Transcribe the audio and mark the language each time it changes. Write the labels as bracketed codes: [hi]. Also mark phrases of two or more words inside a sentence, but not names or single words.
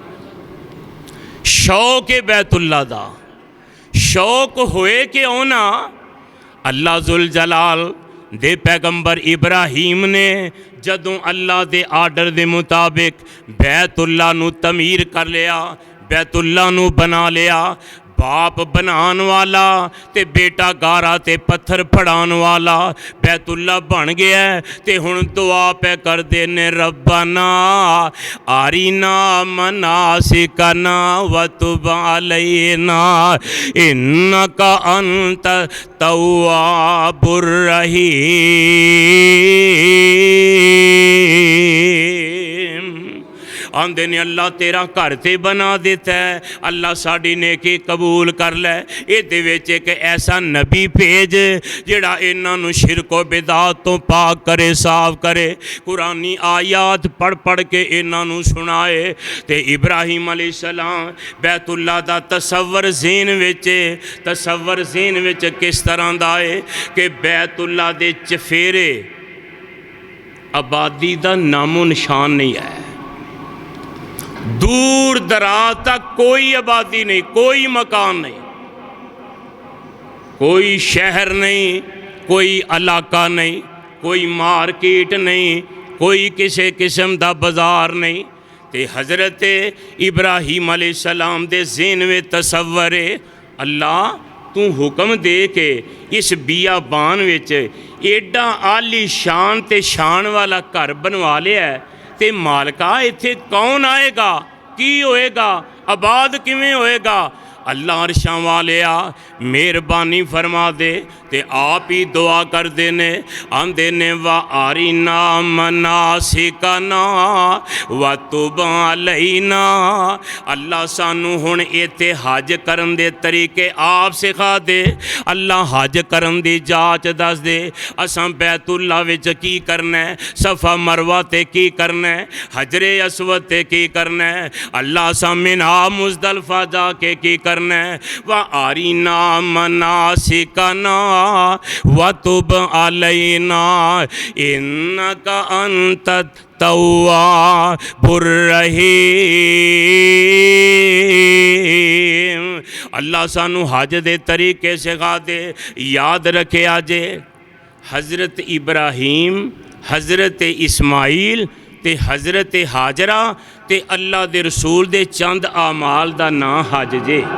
[pa] شوق ہے بیت اللہ دا، شوق ہوئے کہ ہونا اللہ ذوالجلال دے پیغمبر ابراہیم نے جدوں اللہ دے آرڈر دے مطابق بیت اللہ نوں تعمیر کر لیا، بیت اللہ نوں بنا لیا. باپ بناݨ والا تے بیٹا گارا تے پتھر پھڑاݨ والا بیت اللہ بن گیا. تے ہُݨ دعا پے کر دے نیں [ar] ربنا أرنا مناسكنا وتب علينا إنك أنت التواب الرحيم. [pa] آندے نیں اللہ تیرا گھر تے بنا دیتا ہے، اللہ ساڈی نیکی قبول کر لے. ایہدے وچ اک ایسا نبی بھیج جیہڑا اینہاں نوں شرک و بدعات توں پاک کرے، صاف کرے، قرآنی آیات پڑھ پڑھ کے اینہاں نوں سنائے. تے ابراہیم علیہ السلام بیت اللہ دا تصور ذہن وچ کس طرح دا ہے کہ بیت اللہ دے چوفیرے آبادی دا نام و نشان نہیں ہے. [ur] دور دراز تک کوئی آبادی نہیں، کوئی مکان نہیں، کوئی شہر نہیں، کوئی علاقہ نہیں، کوئی مارکیٹ نہیں، کوئی کسی قسم کا بازار نہیں. [pa] تے حضرت ابراہیم علیہ السلام دے ذہن میں تصور ہے اللہ تو حکم دے کے اس بیابان وچ ایڈا عالی شان تے شان والا گھر بنوا لیا ہے تے مالکا ایتھے کون آئے گا، کی ہوئے گا، آباد کویں ہوئے گا. اللہ عرشاں والیا مہربانی فرما دے تے آپ ہی دعا کر دینے. آندے نیں [ar] وأرنا مناسكنا وتب علينا. [pa] اللہ سانوں ہُݨ ایتھے حج کرن دے طریقے آپ سکھا دے. اللہ حج کرن دی جاچ دس دے۔ اساں بیت اللہ وچ کی کرنا ہے، صفا مروہ تے کی کرنا ہے، حجر اسود تے کی کرنا ہے، اللہ اساں منیٰ مزدلفہ جا کے کی کرنا ہے. [ar] وأرنا مناسكنا وتب علينا إنك أنت التواب الرحيم. [pa] اللہ سانوں حج دے طریقے سکھا دے۔ یاد رکھے اجے حضرت ابراہیم، حضرت اسماعیل تے حضرت ہاجرہ تے اللہ دے رسول دے چند اعمال دا ناں حج جے.